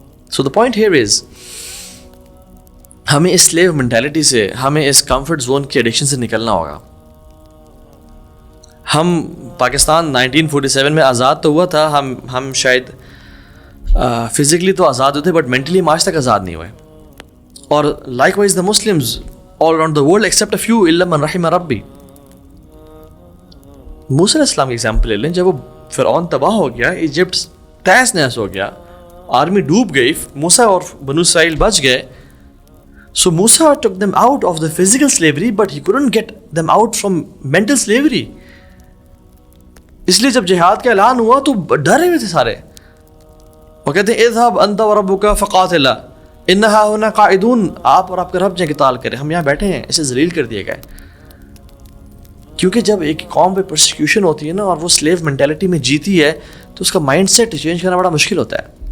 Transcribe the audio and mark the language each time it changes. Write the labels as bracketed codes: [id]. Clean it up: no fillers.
[en] so the point here is [ur] ہمیں اس sleeve mentality سے, ہمیں اس کمفرٹ زون کے ایڈکشن سے نکلنا ہوگا. ہم پاکستان 1947 میں آزاد تو ہوا تھا, ہم شاید فزیکلی تو آزاد ہوتے بٹ مینٹلی ہم آج تک آزاد نہیں ہوئے. [en] اور likewise the Muslims all around the world except a few [ar] illa man rahima rabbi. [ur] موسیٰ علیہ السلام کی ایگزامپل لے لیں. جب وہ فرعون تباہ ہو گیا, ایجپٹ تہس نہس ہو گیا, آرمی ڈوب گئی, موسیٰ اور بنو اسرائیل بچ گئے. [en] So Musa took them out of the physical slavery but he couldn't get them out from mental slavery. [ur] اس لیے جب جہاد کا اعلان ہوا تو ڈرے ہوئے تھے سارے. وہ کہتے ہیں [ar] اذهب انت وربك فقاتلا انہا ہونا قائدون, [ur] آپ اور آپ کا رب جائیں قتال کریں, ہم یہاں بیٹھے ہیں. اسے ذلیل کر دیے گئے کیونکہ جب ایک قوم پہ پرسیکیوشن ہوتی ہے نا اور وہ سلیو مینٹیلٹی میں جیتی ہے تو اس کا مائنڈ سیٹ چینج کرنا بڑا مشکل ہوتا ہے.